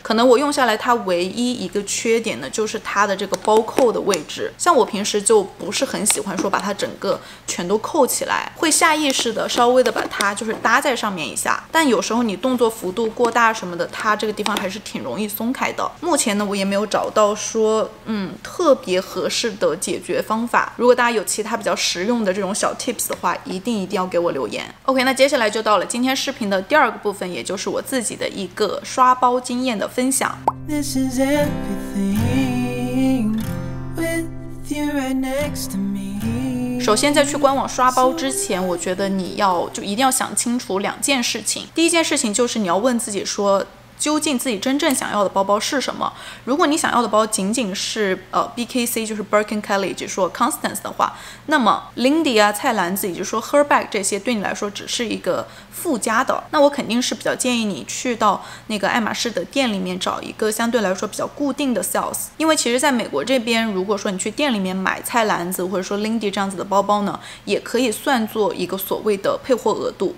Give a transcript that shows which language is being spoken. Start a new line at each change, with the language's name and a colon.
Chinese: 可能我用下来它唯一一个缺点呢，就是它的这个包扣的位置，像我平时就不是很喜欢说把它整个全都扣起来，会下意识的稍微的把它搭在上面一下，但有时候你动作幅度过大什么的，它这个地方还是挺容易松开的。目前呢我也没有找到说特别合适的解决方法，如果大家有其他比较实用的这种小 tips 的话，一定要给我留言。 OK， 那接下来就到了今天视频的第2个部分，也就是我自己的一个刷包经验的分享。
English: This is everything with you right next to me。
Chinese: 首先在去官网刷包之前，我觉得你一定要想清楚2件事情。第一件事情就是你要问自己说究竟自己真正想要的包包是什么。如果你想要的包仅仅是BKC 就是 Birkin Kelly 就是说 Constance 的话，那么 Lindy 啊、菜篮子以及说 Herbag 这些对你来说只是一个附加的，那我肯定是比较建议你去到那个爱马仕的店里面找一个相对来说比较固定的 sales， 因为其实在美国这边，如果说你去店里面买菜篮子或者说 Lindy 这样子的包包呢，也可以算作一个所谓的配货额度。